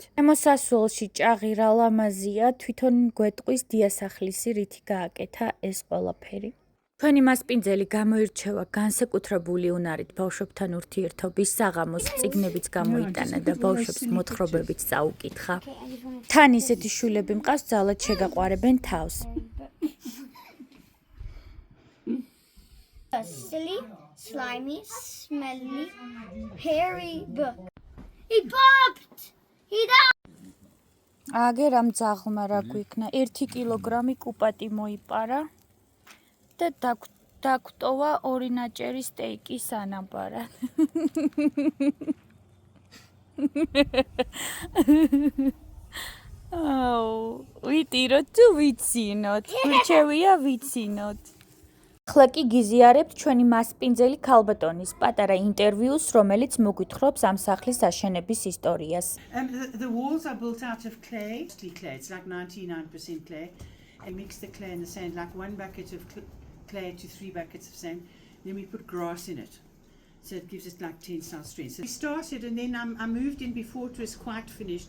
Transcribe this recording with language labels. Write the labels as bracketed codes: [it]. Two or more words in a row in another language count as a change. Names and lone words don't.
[ka] შემოსასვლელში ჭაღი რა ლამაზია, თვითონ გვეტყვის დიასახლისი, რითი გააკეთა ეს ყველაფერი. თქვენი მასპინძელი გამოირჩევა განსაკუთრებული უნარით ბავშვებთან ურთიერთობის საღამოს, წიგნებიც გამოიტანა და ბავშვებს მოთხრობებიც წაუკითხა. თან ისეთი შვილები მყავს, ძალად შეგაყვარებენ თავს. [en] A silly, slimy, smelly, hairy book. He popped! He died! [ka] აგერ ამ ძაღლმა რა გვიქნა, 1 კილოგრამი კუპატი მოიპარა და დაგვტოვა 2 ნაჭერი სტეიკის ანაბარა. ვიტიროთ თუ ვიცინოთ, გრჩევია ვიცინოთ. ახლა კი გიზიარებთ ჩვენი მასპინძელი ქალბატონის პატარა ინტერვიუს, რომელიც მოგვითხრობს ამ სახლის აშენების ისტორიას. [en] The walls are built out of clay. It's like 99% clay. I mix the clay and the sand, like 1 bucket of clay to 3 buckets of sand. Then we put grass in it. So it gives it like tensile strength. So we started and then I moved in before it was quite finished.